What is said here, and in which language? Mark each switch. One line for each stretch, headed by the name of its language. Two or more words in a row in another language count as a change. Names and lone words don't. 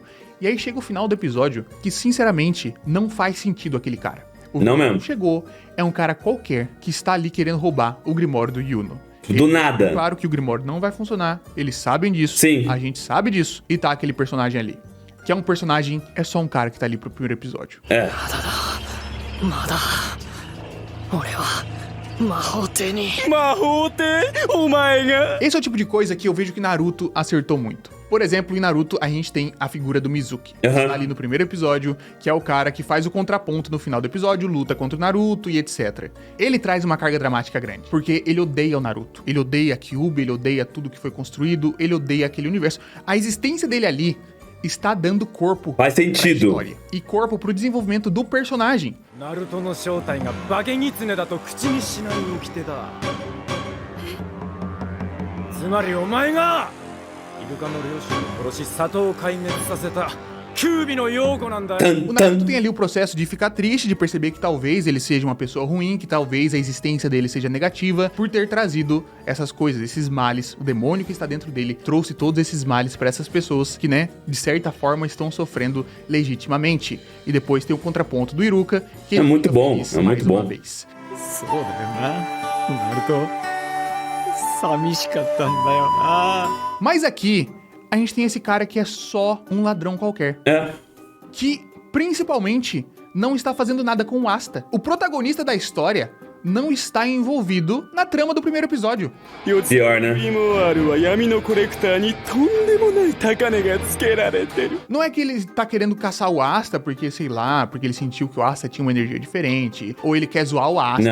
Portuguese: E aí chega o final do episódio, que sinceramente não faz sentido aquele cara. O Não vilão mesmo. chegou, é um cara qualquer que está ali querendo roubar o Grimório do Yuno. Do nada. Claro que o Grimório não vai funcionar, eles sabem disso, Sim. a gente sabe disso, e tá aquele personagem ali. Que é um personagem, é só um cara que tá ali pro primeiro episódio. É.
Japanese: まだ俺は魔法帝に魔法帝お前が
Portuguese: Esse é o tipo de coisa que eu vejo que Naruto acertou muito. Por exemplo, em Naruto, a gente tem a figura do Mizuki. Que tá ali no primeiro episódio, que é o cara que faz o contraponto no final do episódio, luta contra o Naruto e etc. Ele traz uma carga dramática grande, porque ele odeia o Naruto. Ele odeia a Kyuubi, ele odeia tudo que foi construído, ele odeia aquele universo. A existência dele ali está dando corpo Faz pra sentido. história e corpo pro desenvolvimento do personagem.
Japanese: ナルトの正体が化け狐だと口にしない掟だ。つまりお前がイルカの両親を殺し里を壊滅させたキュービのヨーコなんだよ。
Portuguese: O Naruto tem ali o processo de ficar triste, de perceber que talvez ele seja uma pessoa ruim, que talvez a existência dele seja negativa, por ter trazido essas coisas, esses males. O demônio que está dentro dele trouxe todos esses males para essas pessoas que, né, de certa forma estão sofrendo legitimamente. E depois tem o contraponto do Iruka, que É muito bom, feliz é muito mais uma bom. vez.
Japanese: そうだよな、ナルト。寂しかったんだよな。
Portuguese: Mas aqui, a gente tem esse cara que é só um ladrão qualquer. É. Que, principalmente, não está fazendo nada com o Asta. O protagonista da história não está envolvido na trama do primeiro episódio. Pior, né? Não é que ele tá querendo caçar o Asta porque, sei lá, porque ele sentiu que o Asta tinha uma energia diferente, ou ele quer zoar o Asta.